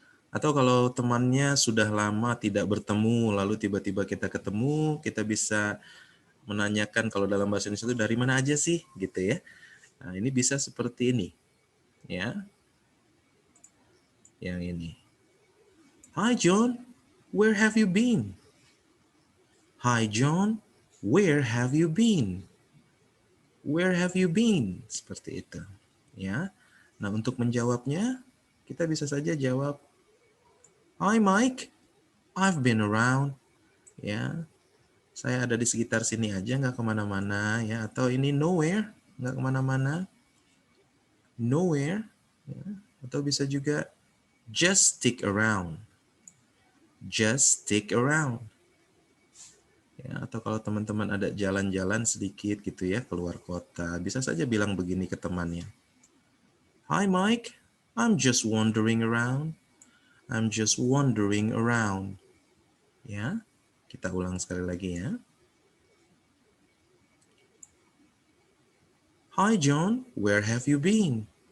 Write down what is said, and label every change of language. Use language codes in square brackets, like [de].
[id] Atau kalau temannya sudah lama tidak bertemu, lalu tiba-tiba kita ketemu, kita bisa menanyakan kalau dalam bahasa Indonesia itu dari mana aja sih, gitu ya. Nah, ini bisa seperti ini, ya. Yang ini. [en] Hi John, where have you been? Hi John, where have you been? Where have you been? [id] Seperti itu, ya. Nah, untuk menjawabnya, kita bisa saja jawab, Hi Mike. [en] I've been around. [id] Ya, saya ada di sekitar sini aja, nggak kemana-mana. Ya, atau ini nowhere, nggak kemana-mana. Nowhere. Ya. Atau bisa juga [en] just stick around. Just stick around. [id] Ya, atau kalau teman-teman ada jalan-jalan sedikit gitu ya, keluar kota, bisa saja bilang begini ke temannya. [en] Hi Mike, I'm just wandering around. I'm just wandering around. [id] Ya, kita ulang sekali lagi ya. [en] Hi John, where have you been?